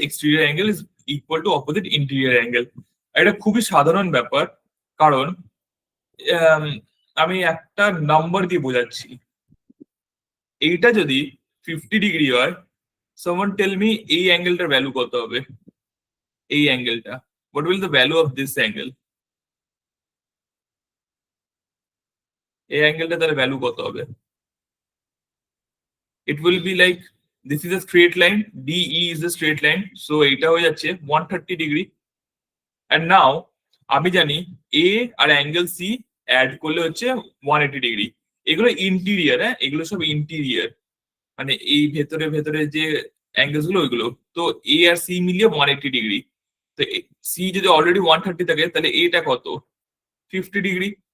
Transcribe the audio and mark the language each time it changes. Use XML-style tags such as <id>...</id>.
<en>exterior angle is equal to opposite interior angle।</en> <bn>এটা খুবই সাধারণ ব্যাপার, কারণ আম, আমি একটা নাম্বার দিয়ে বোঝাচ্ছি। এইটা যদি 50 ডিগ্রি হয়,</bn> <en>someone tell me</en> <bn>এই অ্যাঙ্গেলটার ভ্যালু কত হবে? এই অ্যাঙ্গেলটা,</bn> <en>what will the value of this angle?</en> <bn>এই অ্যাঙ্গেলটা তার ভ্যালু কত হবে?</bn> <en>It will be like, this is a straight line, DE is a straight line, so</en> <bn>এটা হয়ে যাচ্ছে</bn> <en>130 degree. and now</en> <bn>আমি জানি A আর angle C add করলে হচ্ছে 180 ডিগ্রি। এগুলো ইন্টেরিয়র, হ্যাঁ, এগুলো সব ইন্টেরিয়র, মানে এই ভেতরে ভেতরে যে অ্যাঙ্গেলস গুলো ওইগুলো। তো A আর C মিলিয়ে 180 ডিগ্রি। তো C যদি অলরেডি 130 থাকে, তাহলে এটা কত? 50 ডিগ্রি।</bn>